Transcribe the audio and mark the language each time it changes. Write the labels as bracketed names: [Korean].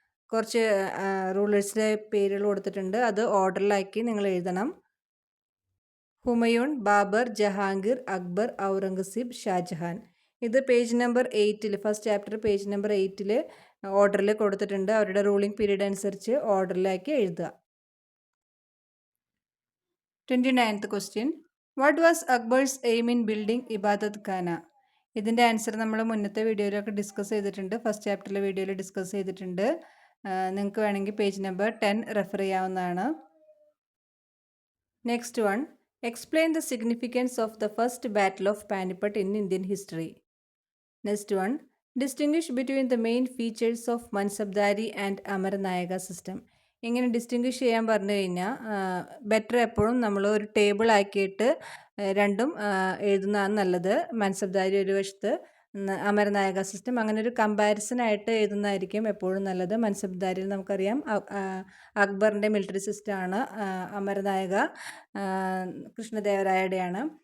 [Malayalam] കുറച്ച് റൂളേഴ്സിൻ്റെ പേരുകൾ കൊടുത്തിട്ടുണ്ട്, അത് ഓർഡറിലാക്കി നിങ്ങൾ എഴുതണം. ഹുമയൂൺ, ബാബർ, ജഹാംഗീർ, അക്ബർ, ഔറംഗസീബ്, ഷാജഹാൻ. ഇത് page number 8 first chapter page number 8 ഓർഡറിൽ കൊടുത്തിട്ടുണ്ട്. അവരുടെ റൂളിംഗ് പീരീഡ് അനുസരിച്ച് ഓർഡറിലാക്കി എഴുതുക. [English] 29th question, what was Akbar's aim in building Ibadat Khana? [Malayalam] ഇതിൻ്റെ ആൻസർ നമ്മൾ മുന്നത്തെ വീഡിയോയിലൊക്കെ ഡിസ്കസ് ചെയ്തിട്ടുണ്ട്, ഫസ്റ്റ് ചാപ്റ്ററിലെ വീഡിയോയിൽ ഡിസ്കസ് ചെയ്തിട്ടുണ്ട്. നിങ്ങൾക്ക് വേണമെങ്കിൽ പേജ് നമ്പർ 10 റെഫർ ചെയ്യാവുന്നതാണ്. [English] Next one, explain the significance of the first battle of Panipat in Indian history. Next one, distinguish between the main features of Mansabdari and Amaranayaka system. [Malayalam] ഇങ്ങനെ distinguish ചെയ്യാൻ പറഞ്ഞു കഴിഞ്ഞാൽ better എപ്പോഴും നമ്മൾ ഒരു table ആക്കിയിട്ട് രണ്ടും എഴുതുന്നതാണ് നല്ലത്. മൻസബ്ദാരി ഒരു വശത്ത് അമരനായക സിസ്റ്റം, അങ്ങനെ ഒരു കമ്പാരിസൺ ആയിട്ട് എഴുതുന്നതായിരിക്കും എപ്പോഴും നല്ലത്. മൻസബ്ദാരിയിൽ നമുക്കറിയാം അക്ബറിൻ്റെ മിലിറ്ററി സിസ്റ്റമാണ്, അമരനായക കൃഷ്ണദേവരായയുടെയാണ്.